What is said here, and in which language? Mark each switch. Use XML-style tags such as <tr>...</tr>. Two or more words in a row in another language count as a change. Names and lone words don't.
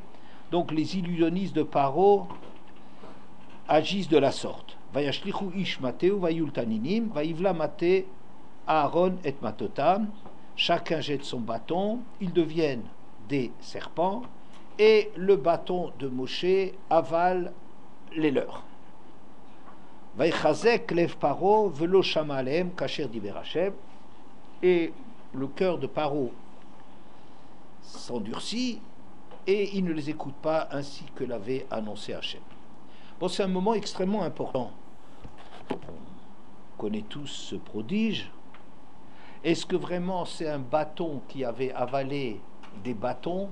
<fr>Donc les illusionnistes de Paro agissent de la sorte.</fr> <he>וישליכו איש מטהו ויהיו תנינים ויבלע מטה אהרן את מטתם.</he> <fr>Chacun jette son bâton, ils deviennent des serpents, et le bâton de Moshe avale les leurs.</fr> <he>ויחזק לב פרעה ולא שמע אלהם כאשר דבר השם.</he> <fr>Et le cœur de Paro s'endurcit et il ne les écoute pas ainsi que l'avait annoncé Hashem. Bon, c'est un moment extrêmement important. On connaît tous ce prodige. Est-ce que vraiment c'est un bâton qui avait avalé des bâtons?</fr>